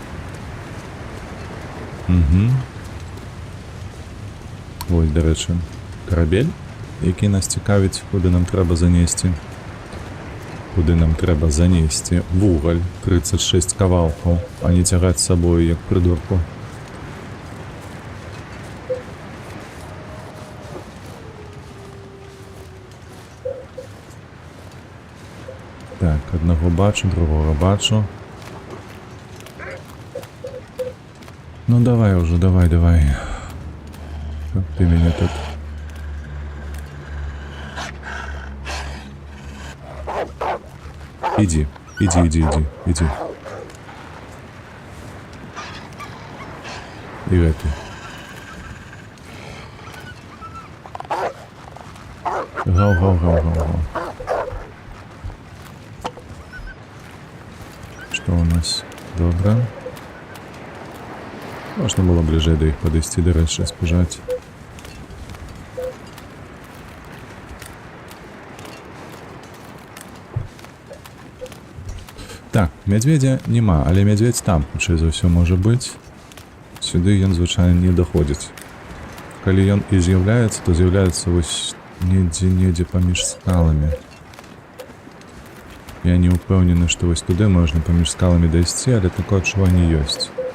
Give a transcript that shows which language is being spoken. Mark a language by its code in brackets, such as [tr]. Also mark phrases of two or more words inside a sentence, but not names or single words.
[be] Вось, дарэчы, карабель, які нас цікавіць, куди нам трэба занесці. Куди нам трэба занесці вугаль 36 кавалкаў, а не цягаць з сабою, як придурку. [uk] Так, одного бачу, другого бачу. Ну давай уже, давай. [ru] Как ты меня тут... Иди. И это. Гау. Что у нас? Добре. [uk] Можна було ближче до їх подійти, до речі, спожати. Так, медведя нема, але медведь там, [be] хутчэй за ўсё можа быць. Сюды ён, звычайна, не даходзіць. Калі ён і з'яўляецца, то з'яўляецца вось недзе паміж скаламі. Я не ўпэўнены, што вось туды можна паміж скаламі дайсці, але такое адчуванне ёсць.